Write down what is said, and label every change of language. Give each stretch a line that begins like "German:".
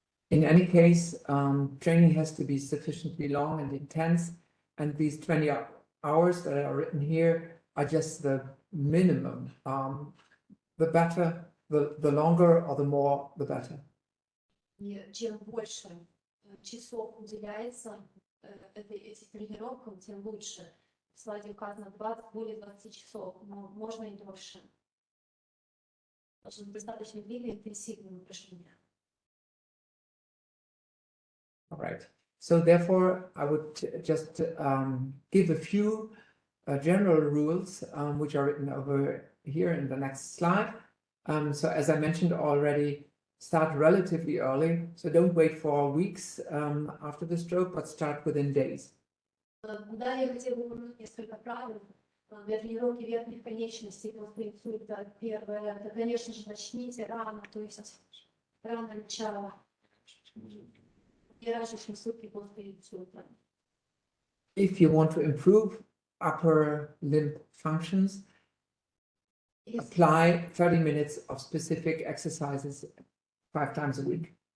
English: In any case, training has to be sufficiently long and intense, and these 20 hours that are written here are just the minimum. The better, the longer or the more, the better.
Russian: И чем больше часов уделяется этим тренировкам, тем лучше. В слайде указано более 20 часов, но можно и дольше. Должны быть достаточно длинные интенсивные упражнения.
English: All right. So therefore, I would just give a few general rules, which are written over here in the next slide. So as I mentioned already, start relatively early. So don't wait for weeks after the stroke, but start within days.
Russian: Далее я хотела бы упомянуть несколько правил. Для тренировки верхних конечностей после инсульта первое, это, конечно же, начните рано, то есть рано начало. И раньше сутки после инсульта.
English: If you want to improve upper limb functions, apply 30 minutes of specific exercises 5 times a week.